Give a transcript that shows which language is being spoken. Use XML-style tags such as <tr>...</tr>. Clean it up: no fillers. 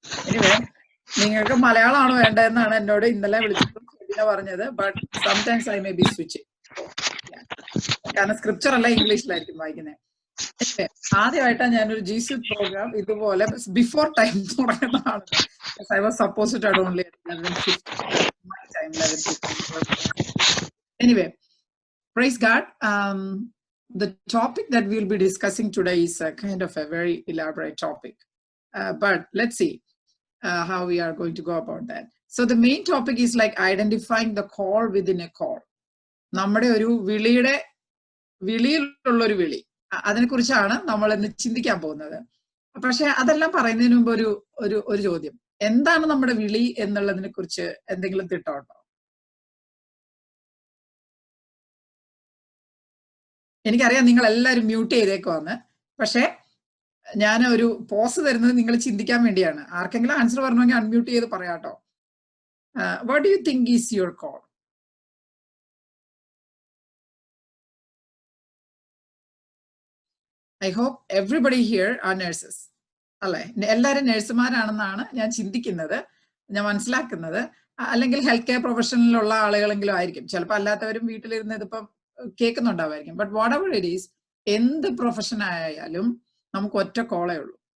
<ml>Anyway, നിങ്ങൾക്ക് മലയാളമാണോ വേണ്ടതെന്നാണ് എന്നോട് ഇന്നലെ വിളിച്ചപ്പോൾ പറഞ്ഞത്.</ml> <en>but sometimes I may be switch,</en> <ml>കാരണം സ്ക്രിപ്ചർ അല്ല ഇംഗ്ലീഷിലായിരിക്കും വായിക്കുന്നത്. ആദ്യമായിട്ടാണ് ഞാനൊരു GC പ്രോഗ്രാം ഇതുപോലെ before time തുടങ്ങുന്നതാണ്.</ml> <en>I was supposed to start only at 11:50 my time, 11:50. Anyway, praise God. The topic that we'll be discussing today is a kind of a very elaborate topic. But let's see how we are going to go about that. So the main topic is like identifying the call within a call.</en> <ml>നമ്മുടെ ഒരു വിളിയിലുള്ളൊരു വിളി, അതിനെക്കുറിച്ചാണ് നമ്മൾ ഇന്ന് ചിന്തിക്കാൻ പോകുന്നത്. പക്ഷെ അതെല്ലാം പറയുന്നതിന് മുമ്പ് ഒരു ചോദ്യം, എന്താണ് നമ്മുടെ വിളി എന്നുള്ളതിനെ കുറിച്ച് എന്തെങ്കിലും തിട്ടമുണ്ടോ? എനിക്കറിയാം നിങ്ങൾ എല്ലാവരും മ്യൂട്ട് ചെയ്തേക്കുവാന്ന്, പക്ഷെ ഞാൻ ഒരു പോസ് തരുന്നത് നിങ്ങൾ ചിന്തിക്കാൻ വേണ്ടിയാണ്. ആർക്കെങ്കിലും ആൻസർ പറഞ്ഞെങ്കിൽ അൺമ്യൂട്ട് ചെയ്ത് പറയാട്ടോ.</ml> <en>What do you think is your call? I hope everybody here are nurses.</en> <ml>അല്ലെ, എല്ലാവരും നഴ്സുമാരാണെന്നാണ് ഞാൻ ചിന്തിക്കുന്നത്, ഞാൻ മനസ്സിലാക്കുന്നത്. അല്ലെങ്കിൽ ഹെൽത്ത് കെയർ പ്രൊഫഷനിലുള്ള ആളുകളെങ്കിലും ആയിരിക്കും. ചിലപ്പോൾ അല്ലാത്തവരും വീട്ടിലിരുന്ന് ഇതിപ്പം കേൾക്കുന്നുണ്ടാവായിരിക്കും.</ml> <en>but whatever it is,</en> <ml>എന്ത് പ്രൊഫഷൻ ആയാലും നമുക്ക് ഒറ്റ കോളേ ഉള്ളൂ.</ml>